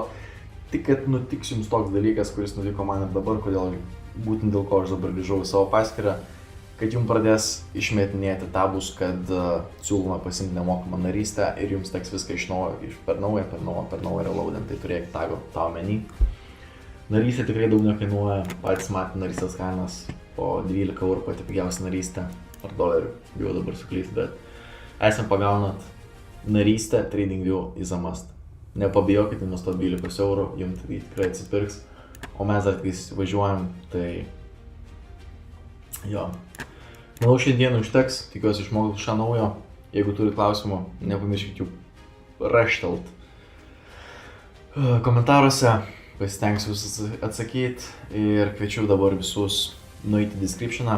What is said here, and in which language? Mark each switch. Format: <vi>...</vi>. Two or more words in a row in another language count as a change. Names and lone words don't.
<lt>Tik kad nutiks jums toks dalykas, kuris nutiko man ir dabar, kodėl būtent dėl ko aš dabar grįžau į savo paskyrą, kad jums pradės išmetinėti tabus, kad siūloma pasimti nemokamą narystę ir jums teks viską iš naujo, per naują reloadint, tai turėkit tą omeny. Narystė tikrai daug nekainuoja, patys matė narystės kainas po 12 eurų pati pigiausia narystė, ar dolerių, bijau dabar suklysti, bet esam pagaunat narystę,</lt> <en>TradingView is a must.</en> <lt>Nepabijokit investuoti 12 eurų, jums tai tikrai atsipirks, o mes dar kai važiuojam, tai jo. Manau, šiandien užteks, tikiuosi išmokau kažką naujo. Jeigu turi klausimų, nepamirškit jų raštelt komentaruose, pasitengsiu atsakyti ir kviečiu dabar visus nueiti į descriptioną.</lt>